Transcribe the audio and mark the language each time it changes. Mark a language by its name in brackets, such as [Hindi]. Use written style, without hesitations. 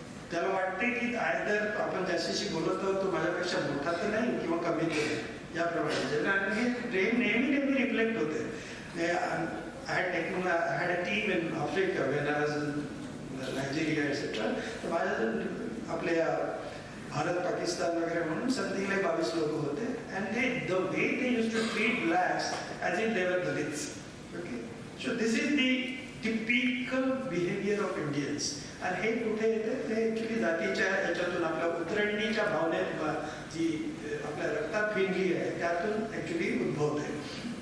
[Marathi] त्याला वाटते की आयदर आपण ज्याच्याशी बोलत आहोत तो माझ्यापेक्षा मोठा तर नाही किंवा कमी तर नाही, याप्रमाणे हे नेहमी रिफ्लेक्ट होते. [English] I had a team in Africa when I was in Nigeria etc. [Marathi] तर माझ्या आपल्या भारत पाकिस्तान वगैरे म्हणून [English] something like [Marathi] 22 लोक होते. [English] And the way they used to treat blacks as if they were Dalits. Okay, so this is the typical behaviour of Indians. [Marathi] आणि हे कुठे येते ते ॲक्च्युली जातीच्या याच्यातून आपल्या उतरंडीच्या भावनेत जी आपल्या रक्तात भिनली आहे त्यातून ॲक्च्युली उद्भवते.